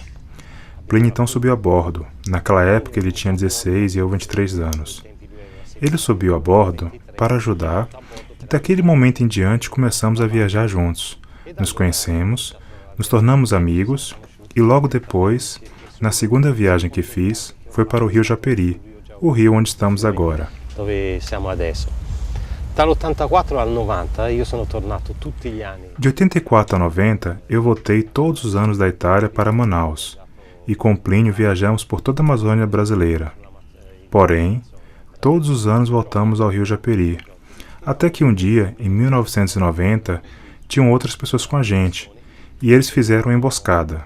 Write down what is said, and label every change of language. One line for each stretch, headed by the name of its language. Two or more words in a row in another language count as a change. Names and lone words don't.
Portuguese: Plínio então subiu a bordo. Naquela época ele tinha 16 e eu 23 anos. Ele subiu a bordo para ajudar e daquele momento em diante começamos a viajar juntos. Nos conhecemos, nos tornamos amigos e logo depois, na segunda viagem que fiz, foi para o Rio Japeri, o rio onde estamos agora.
Italian: Dove siamo adesso. Dall'84 al 90 io sono tornato tutti gli anni.
Portuguese: De 84 a 90, eu voltei todos os anos da Itália para Manaus e com Plínio viajamos por toda a Amazônia brasileira. Porém, todos os anos voltamos ao Rio Japeri. Até que um dia, em 1990, tinham outras pessoas com a gente e eles fizeram uma emboscada.